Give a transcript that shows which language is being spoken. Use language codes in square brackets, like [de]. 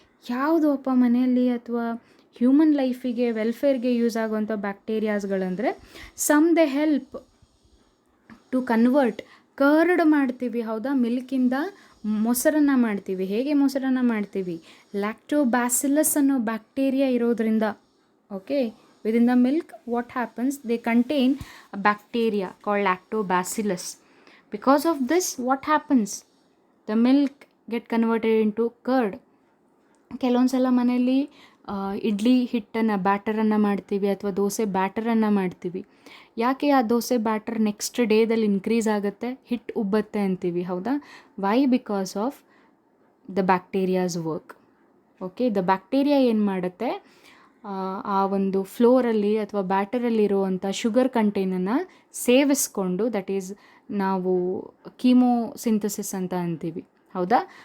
[kn] ಯಾವುದು ಅಪ್ಪ ಮನೆಯಲ್ಲಿ ಅಥವಾ ಹ್ಯೂಮನ್ ಲೈಫಿಗೆ, ವೆಲ್ಫೇರ್ಗೆ ಯೂಸ್ ಆಗುವಂಥ ಬ್ಯಾಕ್ಟೀರಿಯಾಸ್ಗಳಂದರೆ [en] some they help to convert, [kn] curd ಮಾಡ್ತೀವಿ, ಹೌದಾ, ಮಿಲ್ಕಿಂದ ಮೊಸರನ್ನು ಮಾಡ್ತೀವಿ. ಹೇಗೆ ಮೊಸರನ್ನು ಮಾಡ್ತೀವಿ? ಲ್ಯಾಕ್ಟೋಬ್ಯಾಸಿಲಸ್ ಅನ್ನೋ ಬ್ಯಾಕ್ಟೀರಿಯಾ ಇರೋದ್ರಿಂದ. [en] Okay, within the milk, what happens, they contain a bacteria called lactobacillus. Because of this, what happens, the milk get converted into curd. [kn] ಕೆಲವೊಂದು ಸಲ ಮನೆಯಲ್ಲಿ ಇಡ್ಲಿ ಹಿಟ್ಟನ್ನು ಬ್ಯಾಟರನ್ನು ಮಾಡ್ತೀವಿ ಅಥವಾ ದೋಸೆ ಬ್ಯಾಟರನ್ನು ಮಾಡ್ತೀವಿ. ಯಾಕೆ ಆ ದೋಸೆ ಬ್ಯಾಟರ್ ನೆಕ್ಸ್ಟ್ ಡೇದಲ್ಲಿ ಇನ್ಕ್ರೀಸ್ ಆಗುತ್ತೆ, ಹಿಟ್ಟು ಉಬ್ಬತ್ತೆ ಅಂತೀವಿ, ಹೌದಾ? Y? [en] Because of the bacterias work. [kn] Okay, the bacteria ಏನು ಮಾಡುತ್ತೆ, ಆ ಒಂದು ಫ್ಲೋರಲ್ಲಿ ಅಥವಾ ಬ್ಯಾಟರಲ್ಲಿರುವಂಥ ಶುಗರ್ ಕಂಟೆಂಟನ್ನು ಸೇವಿಸ್ಕೊಂಡು, ದಟ್ ಈಸ್ ನಾವು ಕೀಮೋಸಿಂಥಸಿಸ್ ಅಂತ ಅಂತೀವಿ, ಹೌದಾ?